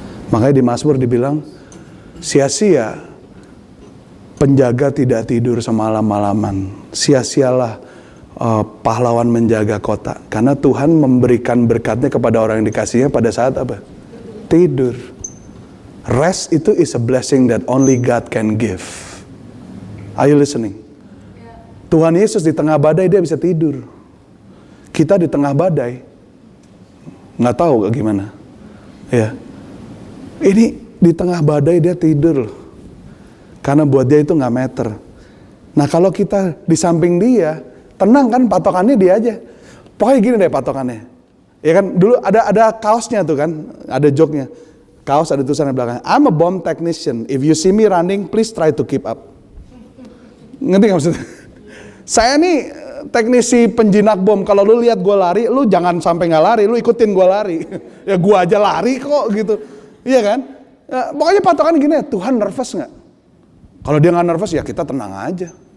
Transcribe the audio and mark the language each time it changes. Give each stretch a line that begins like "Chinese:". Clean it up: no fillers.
Indonesian: Makanya di Mazmur dibilang, sia-sia penjaga tidak tidur semalam-malaman. Sia-sialah pahlawan menjaga kota. Karena Tuhan memberikan berkatnya kepada orang yang dikasihnya pada saat apa? Tidur.
English: Rest itu is a blessing that only God can give. Are you listening?
Indonesian: Tuhan Yesus di tengah badai dia bisa tidur. Kita di tengah badai nggak tahu gimana. Ya, ini di tengah badai dia tidur loh. Karena buat dia itu nggak meter. Nah kalau kita di samping dia, tenang kan, patokannya dia aja. Pokoknya gini deh patokannya. Ya kan dulu ada kaosnya tuh kan, ada joke-nya. Kaos ada tulisan di belakang.
English: I'm a bomb technician. If you see me running, please try to keep up.
Indonesian: Ngerti nggak maksudnya? Saya nih teknisi penjinak bom. Kalau lu lihat gue lari, lu jangan sampai nggak lari, lu ikutin gue lari. Ya gue aja lari kok gitu. Iya kan? Nah, pokoknya patokan gini ya, Tuhan nervous nggak? Kalau dia nggak nervous ya kita tenang aja.